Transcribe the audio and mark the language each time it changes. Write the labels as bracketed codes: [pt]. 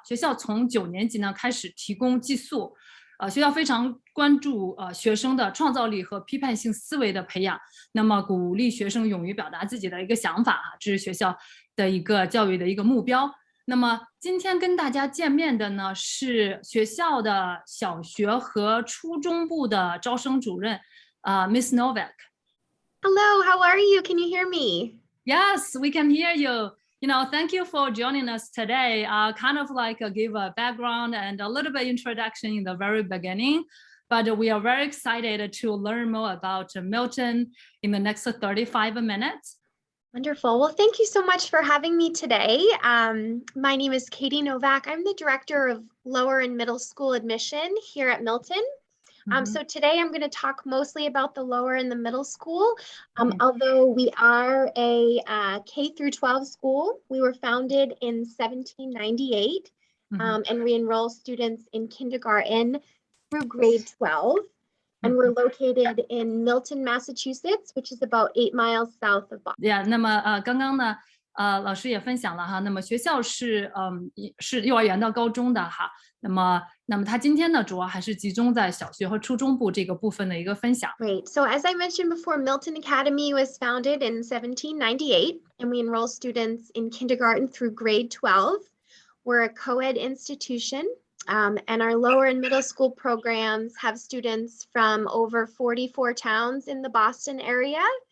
[zh] 学校从9年级呢开始提供寄宿。学校非常关注学生的创造力和批判性思维的培养，那么鼓励学生勇于表达自己的一个想法这是学校的一个教育的一个目标。那么今天跟大家见面的呢是学校的小学和初中部的招生主任Miss Novak。 [en] Hello, how are you? Can you hear me? Yes, we can hear you. Thank you for joining us today. Kind of like give a background and a little bit introduction in the very beginning, but we are very excited to learn more about Milton in the next 35 minutes. Wonderful. Well, thank you so much for having me today. My name is Katie Novak. I'm the Director of Lower and Middle School Admission here at Milton. So today I'm going to talk mostly about the lower and the middle school. Although we are a K-12 school, we were founded in 1798, and we enroll students in kindergarten through grade 12. And we're located in Milton, Massachusetts, which is about 8 miles south of Boston. [zh] Yeah, 那么刚刚呢老师也分享了哈，那么学校是幼儿园到高中的哈。那么他今天呢主要还是集中在小学和初中部这个部分的一个分享。 [en] Great. So as I mentioned before, Milton Academy was founded in 1798, and we enroll students in kindergarten through grade 12. We're a co-ed institution, and our lower and middle school programs have students from over 44 towns in the Boston area.